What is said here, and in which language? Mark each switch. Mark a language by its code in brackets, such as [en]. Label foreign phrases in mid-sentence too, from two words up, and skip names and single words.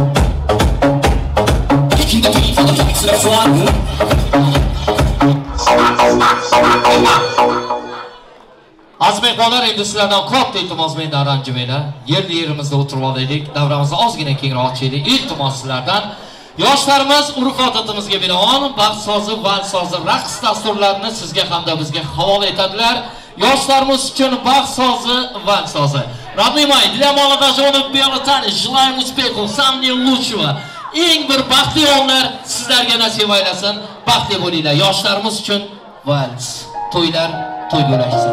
[uz] Aziz mehmonlar, endi sizlardan katta iltimos mendan ranjimanglar. Yerimizda o'tirib olaylik, davramizni ozgina kengroq ochaylik. Iltimos sizlardan. Yoshlarimiz urf odatimizga binoan baxt sozi, val sozi, raqs dasturlarini sizga hamda bizga havola etadilar. Yoshlarimiz uchun baxt sozi, vang sozi. [ru] Родные мои, для молодоженов Белотани желаем успехов, самого лучшего. [uz] Eng bir baxtli onlar sizlarga nasib aylasin. Baxtli bo'linglar. Yoshlarimiz uchun vals, to'ylar to'y bo'lashsin.